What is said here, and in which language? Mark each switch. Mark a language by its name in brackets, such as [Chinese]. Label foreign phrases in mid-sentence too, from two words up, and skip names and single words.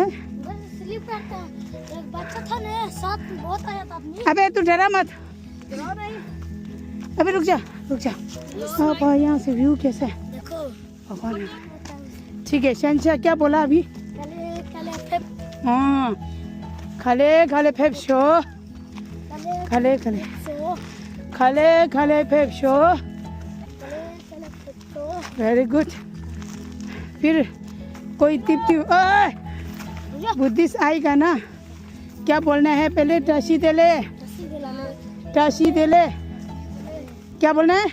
[Hindi] इधर स्लिप करता है। एक बच्चा था ना, साथ में बहुत आया था आदमी। अबे तू डरा मत, डरो नहीं। अबे रुक जा रुक जा। अब यहाँ से व्यू कैसा है देखो, भगवान। ठीक है, शहंशाह क्या बोला अभी? [Tibetan] ག་ལེ་ག་ལེ་ཕེབས, [Hindi] हाँ, [Tibetan] ག་ལེ་ག་ལེ་ཕེབས་ཤོག ག་ལེ་ག་ལེ सो, ག་ལེ་ག་ལེ་ཕེབས་ཤོག. ག་ལེ་ག་ལེ་ཕེབས་ཤོག. [English] very good. [Hindi] फिर कोई टिप टिप, ओए बुद्धिस्ट आएगा ना, क्या बोलना है पहले? [Tibetan] བཀྲ་ཤིས་བདེ་ལེགས། བཀྲ་ཤིས་བདེ་ལེགས, [Hindi] क्या बोलना है?